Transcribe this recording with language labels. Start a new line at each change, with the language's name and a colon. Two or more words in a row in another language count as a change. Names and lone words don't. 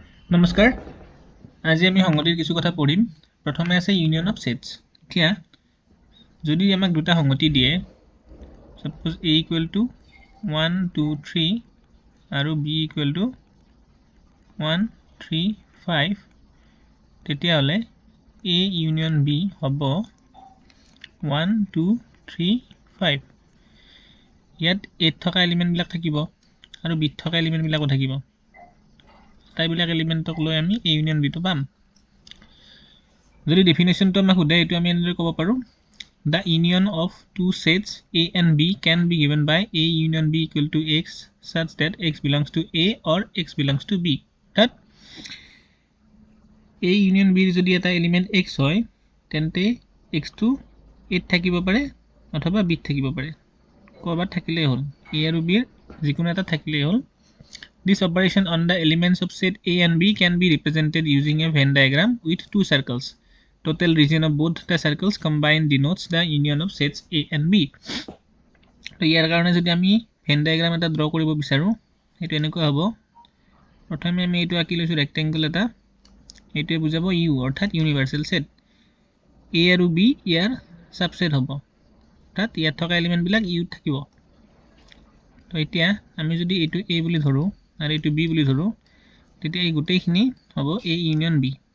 Assamese: নমস্কাৰ আজি আমি সংগতিৰ কিছু কথা পঢ়িম প্ৰথমে আছে
English: union of sets
Assamese: এতিয়া যদি আমাক দুটা সংগতি দিয়ে
English: suppose a equal to
Assamese: 1 2 3 আৰু
English: b equal to
Assamese: 1 3 5 তেতিয়া হলে
English: a union b
Assamese: হ'ব 1 2 3 5 ইয়াত a থকা এলিমেন্ট বিলাক থাকিব আৰু b থকা এলিমেন্ট বিলাকো থাকিব টাইবিলাক এলিমেন্টক লৈ আমি
English: a union b
Assamese: টো পাম যদি ডেফিনেশনটো আমাক খুদে এটো আমি এনেদৰে ক'ব পাৰো
English: the union of two sets a and b can be given by a union b equal to x such that x belongs to a or x belongs to b that a union b
Assamese: যদি এটা এলিমেন্ট x হয় তেন্তে x টো a থাকিব পাৰে অথবা b থাকিব পাৰে কবাত থাকিলে হ'ল a আৰু b এর যিকোনো এটা থাকিলে হ'ল
English: This operation on the elements of set A and B can be represented using a Venn diagram with two circles. Total region of both the circles combined denotes the union of sets A and B.
Assamese: তো ইয়াৰ কাৰণে যদি আমি
English: Venn diagram
Assamese: এটা ড্ৰ কৰিব বিচাৰো এটো এনেকৈ হ'ব প্ৰথমে আমি এটো আঁকি লৈছো ৰেক্টেংগল এটা এটো বুজাব U অৰ্থাৎ
English: universal set
Assamese: A আৰু B ইয়াৰ সাবসেট হ'ব অৰ্থাৎ ইয়াত থকা এলিমেন্ট বিলাক U থাকিব তো এতিয়া আমি যদি এটো A বুলি ধৰো আৰু এটো b বুলি ধৰো তেতিয়া এই গোটেইখিনি হ'ব
English: a union b